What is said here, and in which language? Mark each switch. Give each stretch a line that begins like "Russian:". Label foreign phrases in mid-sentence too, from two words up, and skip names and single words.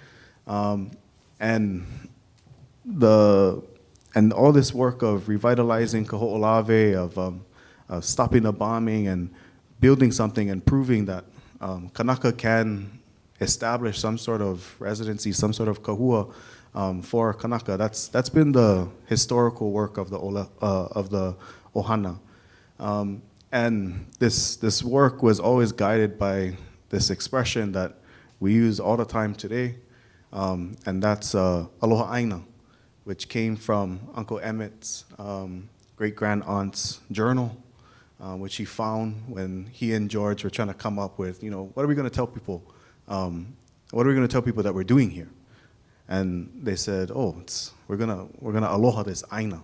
English: And all this work of revitalizing Kahoʻolawe, of stopping the bombing and building something and proving that Kanaka can establish some sort of residency, some sort of kahua for Kanaka. That's been the historical work of the ʻOhana. And this work was always guided by this expression that we use all the time today, and that's
Hawaiian: aloha ʻāina,
English: which came from Uncle Emmett's great-grand-aunt's journal, which he found when he and George were trying to come up with, what are we going to tell people? What are we going to tell people that we're doing here? And they said, we're gonna aloha this ʻāina.